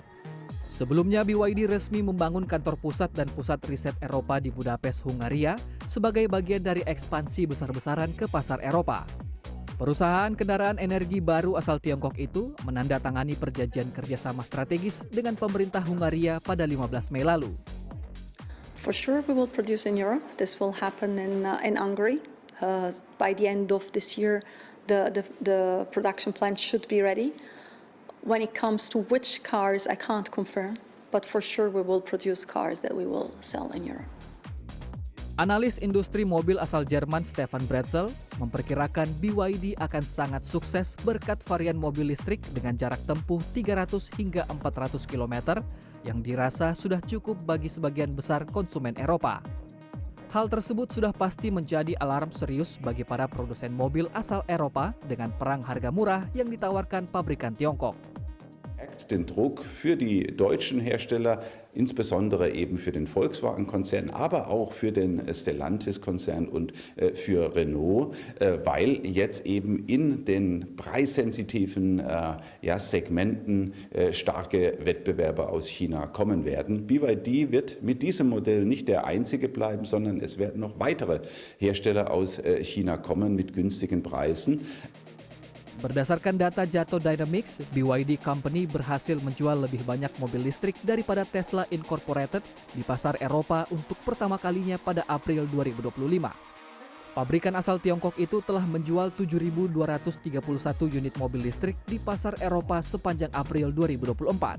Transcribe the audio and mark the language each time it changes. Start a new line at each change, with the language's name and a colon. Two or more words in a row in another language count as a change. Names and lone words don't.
Indonesian: Sebelumnya BYD resmi membangun kantor pusat dan pusat riset Eropa di Budapest, Hungaria sebagai bagian dari ekspansi besar-besaran ke pasar Eropa. Perusahaan kendaraan energi baru asal Tiongkok itu menandatangani perjanjian kerjasama strategis dengan pemerintah Hungaria pada 15 Mei lalu.
English: For sure we will produce in Europe. This will happen in Hungary. By the end of this year, the production plant should be ready. When it comes to which cars, I can't confirm, but for sure we will produce cars that we will sell in Europe.
Indonesian: Analis industri mobil asal Jerman Stefan Bretzel memperkirakan BYD akan sangat sukses berkat varian mobil listrik dengan jarak tempuh 300 hingga 400 km yang dirasa sudah cukup bagi sebagian besar konsumen Eropa. Hal tersebut sudah pasti menjadi alarm serius bagi para produsen mobil asal Eropa dengan perang harga murah yang ditawarkan pabrikan Tiongkok.
German: Den Druck für die deutschen Hersteller, insbesondere eben für den Volkswagen-Konzern, aber auch für den Stellantis-Konzern und für Renault, weil jetzt eben in den preissensitiven Segmenten starke Wettbewerber aus China kommen werden. BYD wird mit diesem Modell nicht der einzige bleiben, sondern es werden noch weitere Hersteller aus China kommen mit günstigen Preisen.
Indonesian: Berdasarkan data Jato Dynamics, BYD Company berhasil menjual lebih banyak mobil listrik daripada Tesla Incorporated di pasar Eropa untuk pertama kalinya pada April 2025. Pabrikan asal Tiongkok itu telah menjual 7.231 unit mobil listrik di pasar Eropa sepanjang April 2024.